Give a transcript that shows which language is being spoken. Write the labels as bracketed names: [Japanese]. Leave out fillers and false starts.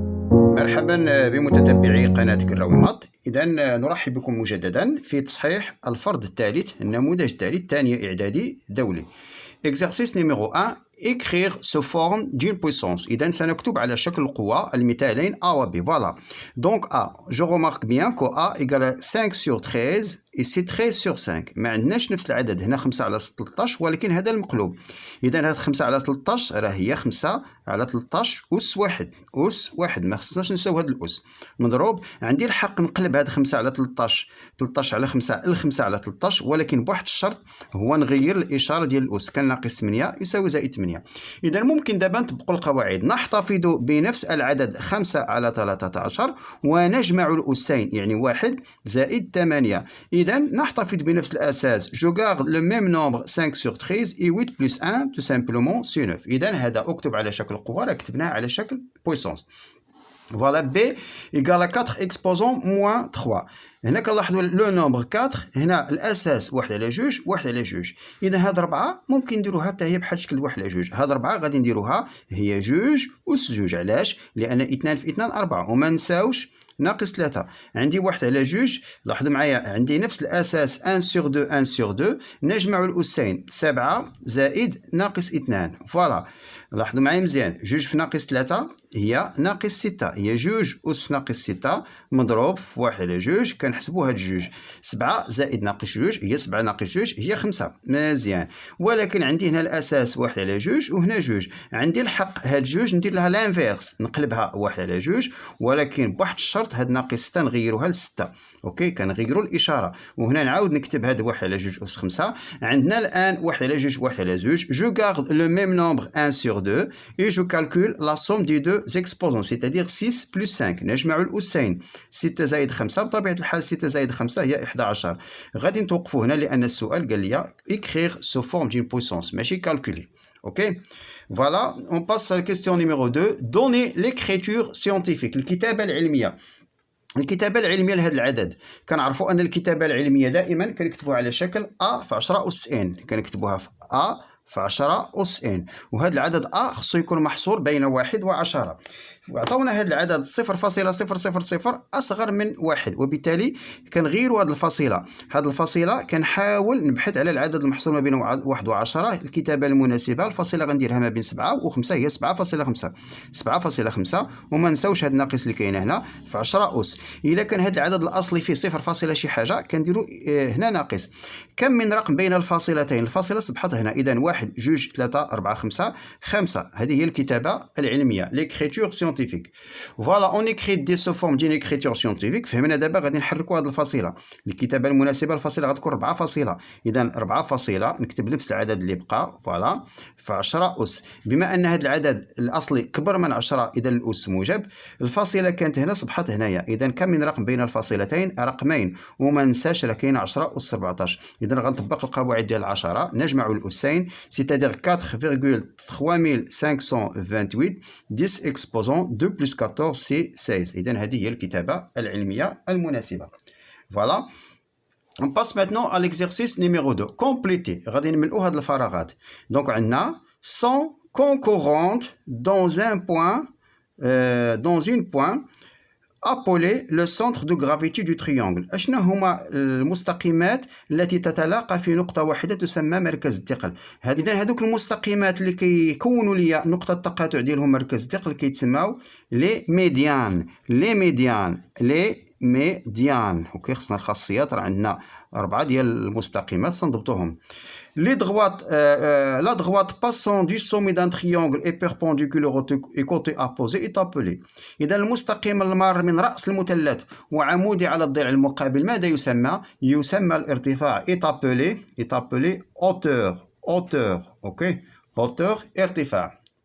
[Arabic] مرحبا بمتتبعي قناة كراويمات. إذا نرحب بكم مجددا في تصحيح الفرض الثالث، النموذج الثالث ثانية إعدادي دولي. [French] Exercice numéro 1. Écrire sous forme d'une puissance. [Arabic] إذا سنكتب على شكل القوة المثالين A و B. [French] Voilà. Donc A, je remarque bien que A égale 5 sur 13 et c'est 13 sur 5. [Arabic] ما عندناش نفس العدد هنا 5 على 13 ولكن هذا المقلوب. إذا هاد 5 على 13 راه هي 5 على 13 أس واحد. أس واحد، ما خصناش نساو هاد الأس. مضروب عندي الحق نقلب هاد 5 على 13 على 5 ل 5 على 13، ولكن بواحد الشرط هو نغير الإشارة ديال الأس. كان ناقص 8 يساوي زائد 8. إذا ممكن دابا نطبقوا القواعد. نحتفظ بنفس العدد 5 على 13 ونجمع الأسين، يعني 1 زائد 8. إذا نحتفظ بنفس الأساس. [French] Je garde le même nombre 5 sur 13 et 8 plus 1 tout simplement c'est 9. [Arabic] إذا هذا أكتب على شكل قوة، راه كتبناها على شكل puissance. [French] Voilà, B égale à 4 exposant moins 3. [Arabic] هنا كنلاحظوا لو نومبر 4، هنا الاساس 1 على 2 1 على 2. اذا هاد 4 ممكن نديروها حتى هي بحال شكل 1 على 2. هاد 4 غادي نديروها هي 2 أس 2. علاش؟ لان 2 في 2 4. وما نساوش ناقص 3. عندي 1 على 2. لاحظوا معايا عندي نفس الاساس [French] 1 sur 2 1 sur 2. [Arabic] نجمع الاسين 7 زائد ناقص 2. فوالا لاحظوا معايا مزيان. 2 في ناقص 3 هي ناقص 6. هي 2 أس ناقص 6 مضروب في 1 على 2. كنحسبوا هاد 2. 7 زائد ناقص 2 هي 7 ناقص 2 هي 5. مزيان. ولكن عندي هنا الاساس 1 على 2 وهنا 2. عندي الحق هاد 2 ندير لها لانفيرس، نقلبها 1 على 2، ولكن بواحد الشرط هاد ناقص 6 نغيروها ل 6. اوكي، كنغيروا الاشاره. وهنا نعاود نكتب هاد 1 على 2 أس 5. عندنا الان 1 على 2 1 على 2. [French] جو garde le même nombre 1 sur 2 et je calcule la somme des deux exposants, c'est-à-dire 6 plus 5. [Arabic] نجمع الأسين. 6 زائد 5 بطبيعة الحال 6 زائد 5 هي 11. غادي نتوقفوا هنا لأن السؤال قال لي [French] écrire sous forme d'une puissance [Arabic] ماشي calculer. Ok. Voilà, on passe à la question numéro 2. Donner l'écriture scientifique. الكتابة العلمية. الكتابة العلمية لهذا العدد كنعرفوا أن الكتابة العلمية دائما كنكتبوها على شكل A في 10 أس n. كنكتبوها في A في 10 أس n. وهذا العدد A خصو يكون محصور بين 1 و 10. وعطاونا هذا العدد 0.000 أصغر من 1، وبالتالي كنغيروا هذه الفاصلة. هذه الفاصلة كنحاول نبحث على العدد المحصور ما بين 1 و 10. الكتابة المناسبة الفاصلة غنديرها ما بين 7 و 5 هي 7.5. 7.5. وما نساوش هذا الناقص اللي كاين هنا في 10 أس. إلا كان هذا العدد الأصلي فيه 0 شي حاجة كنديروا هنا ناقص. كم من رقم بين الفاصلتين؟ الفاصلة صبحت هنا. إذا 1 2 3 4 5 5. هذه هي الكتابة العلمية. [French] l'écriture scientifique. Voilà, on écrit des sous forme d'une écriture scientifique. [Arabic] فهمنا دابا غادي نحركوا هذه الفاصلة. الكتابة المناسبة الفاصلة غتكون 4 فاصلة. إذا 4 فاصلة نكتب نفس العدد اللي بقى. فوالا في 10 أس. بما أن هذا العدد الأصلي كبر من 10 إذا الأس موجب. الفاصلة كانت هنا صبحت هنايا. إذا كم من رقم بين الفاصلتين؟ رقمين. وما ننساش راه كاين 10 أس 14. إذا غنطبق القواعد ديال العشرة. نجمع الأسين [French] c'est-à-dire [Arabic] 4,3528. [French] 10 exposants 2 plus 14 c'est 16. [Arabic] إذا هذه هي الكتابة العلمية المناسبة. [French] Voilà. On passe maintenant à l'exercice numéro 2. Compléter. [Arabic] غادي نملؤوا هاد الفراغات. [French] Donc [Arabic] عندنا [French] 100 concurrentes dans un point dans une point appelé le centre de gravité du triangle. [Arabic] أشنو هما المستقيمات التي تتلاقى في نقطة واحدة تسمى مركز الثقل؟ إذا هذوك المستقيمات اللي كيكونوا لي نقطة التقاطع ديالهم مركز الثقل كيتسماو لي ميديان. لي ميديان. لي ميديان. اوكي، خصنا الخاصيات. راه عندنا 4 ديال المستقيمات سنضبطوهم. [French] La droite passant du sommet d'un triangle et perpendiculaire au côté opposé est appelée. [Arabic] إذا المستقيم المار من رأس المثلث وعمودي على الضلع المقابل ماذا يسمى؟ يسمى الارتفاع. [French] est appelé hauteur. ok. hauteur ارتفاع.